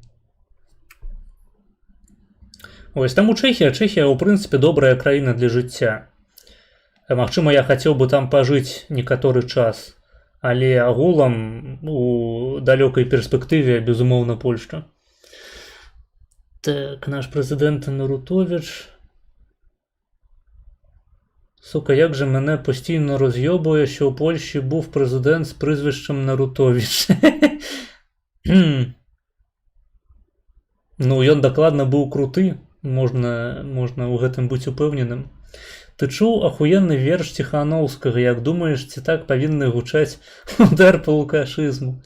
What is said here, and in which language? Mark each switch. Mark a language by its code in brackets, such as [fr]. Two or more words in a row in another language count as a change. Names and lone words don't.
[be] Вось, таму Чэхія, ў прынцыпе, добрая краіна для жыцця. Магчыма, я хацеў бы там пажыць некаторы час, але агулам у далёкай перспектыве, безумоўна, Польшча. Так, наш прэзідэнт Нарутович. [uk] Сука, як же мене постійно роз'йобує, що у Польщі був президент з прізвищем Нарутович. [be] Ну, ён дакладна быў круты, можна ў гэтым быць упэўненым. Ты чуў ахуенны верш Ціханаўскага, як думаеш, ці так павінны гучаць удар па лукашызму?